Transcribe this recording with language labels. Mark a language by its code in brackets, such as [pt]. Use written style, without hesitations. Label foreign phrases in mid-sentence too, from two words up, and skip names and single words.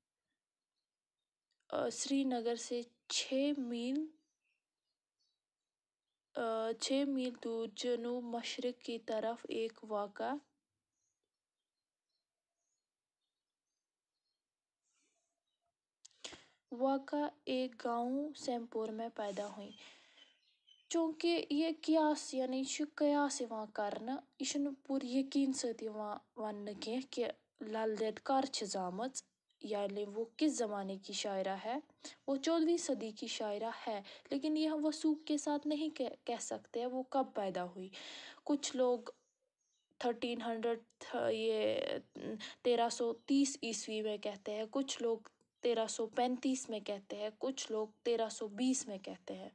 [ur] سری نگر سے 6 میل دور جنوب مشرق کی طرف واقع ایک گاؤں سیمپور میں پیدا ہوئی۔ چونکہ یہ [ks] قیاس یعنی قیاس یوان کرنا، یہ چھنہ پور یقین سۭتۍ یوان وننہٕ کینٛہہ کہ لل دید کر چھ زامٕژ، [ur] یعنی وہ کس زمانے کی شاعرہ ہے۔ وہ 14ویں صدی کی شاعرہ ہے، لیکن یہ ہم وثوق کے ساتھ نہیں کہہ سکتے وہ کب پیدا ہوئی۔ کچھ لوگ 1330 عیسوی میں کہتے ہیں، کچھ لوگ 1335 میں کہتے ہیں، کچھ لوگ 1320 میں کہتے ہیں۔